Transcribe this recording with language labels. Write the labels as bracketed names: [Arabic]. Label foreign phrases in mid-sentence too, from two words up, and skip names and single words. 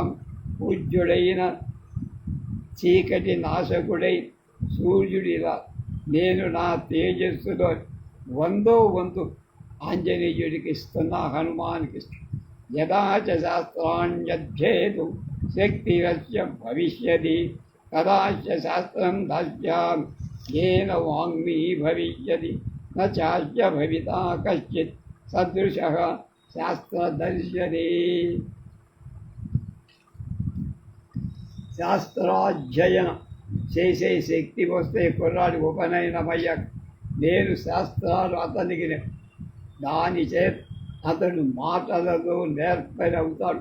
[Telugu] పూజ్యుడైన చీకటి నాశకుడై సూర్యుడిలా నేను నా తేజస్సులో 100వ వంతు ఆంజనేయుడికి ఇస్తున్నా, హనుమానికి ఇస్తున్నా. [Sanskrit] యదా చ శాస్త్రాణ్యధ్యేతు శక్తిరస్య భవిష్యతి తదా చ శాస్త్రం దాస్యామి येन वाङ्मी भविष्यति न चास्य भविता कश्चित् सदृशः శాస్త్రదర్శనే. [Telugu] శాస్త్రాధ్యయనం చేసే శక్తి వస్తే కుర్రాడి ఉపనయనమయ్య నేను శాస్త్రాలు అతనికి దాని చేత అతడు మాటలలో నేర్పరవుతాడు.